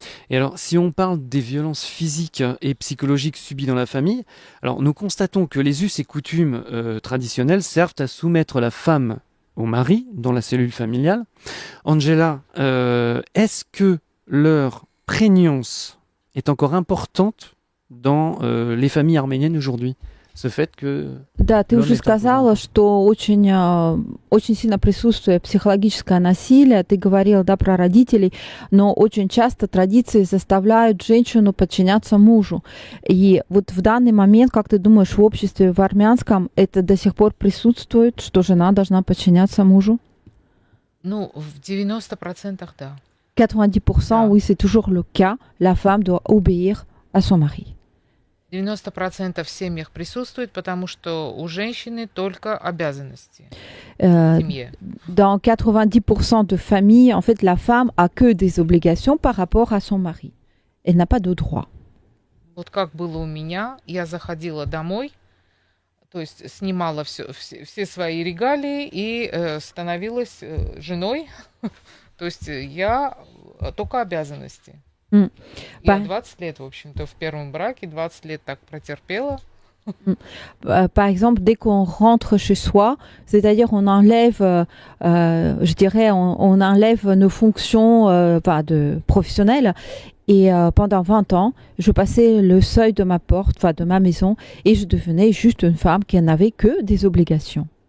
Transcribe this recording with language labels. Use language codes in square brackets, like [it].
[fr] Et alors, si on parle des violences physiques et psychologiques subies dans la famille, alors nous constatons que les us et coutumes traditionnelles servent à soumettre la femme au mari dans la cellule familiale. Angela, est-ce que leur prégnance est encore importante dans les familles arméniennes aujourd'hui. Ce fait que... [ru] Да, ты Лёна уже это сказала, что очень сильно присутствует психологическое насилие. Ты говорила, да, про родителей, но очень часто традиции заставляют женщину подчиняться мужу. И вот в данный момент, как ты думаешь, в обществе в армянском это до сих пор присутствует, что жена должна подчиняться мужу? Ну, в 90% да. [fr] 90%, [ru] Да. [fr] oui, c'est toujours le cas. La femme doit obéir à son mari. [ru] 90% в семьях присутствует, потому что у женщины только обязанности в Euh, семье. [fr] Dans 90% de familles, en fait, la femme a que des obligations par rapport à son mari. Elle n'a pas de droit. [ru] Вот как было у меня, я заходила домой, то есть снимала все свои регалии и становилась женой. То есть я только обязанности. Mm. Я Па- 20 лет, в общем-то, в первом браке, 20 лет так протерпела. [fr] Par exemple, dès qu'on rentre chez soi, c'est-à-dire on enlève, je dirais, on enlève nos fonctions de professionnelles. Et pendant 20 ans, je passais le seuil de ma porte, de ma maison, et je devenais juste une femme qui n'avait que des obligations.